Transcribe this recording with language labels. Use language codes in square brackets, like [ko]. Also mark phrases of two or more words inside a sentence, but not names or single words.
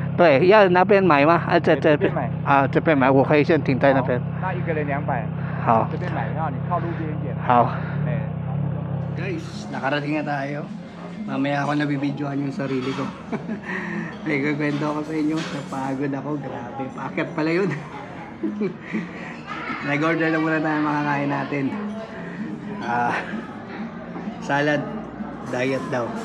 [zh] 对，要那边买吗？啊，这边这边买啊，这边买，我可以先停在那边。那一个人200。好，这边买票，你靠路边一点。好。哎， [tl] Guys, nakarating na tayo. Mamaya ako nabibidyohan yung sarili ko. May kukwento ako sa inyo. Napagod ako, grabe. Paakyat pala yun. Nag-order na muna tayo makakain natin. Salad, diet daw.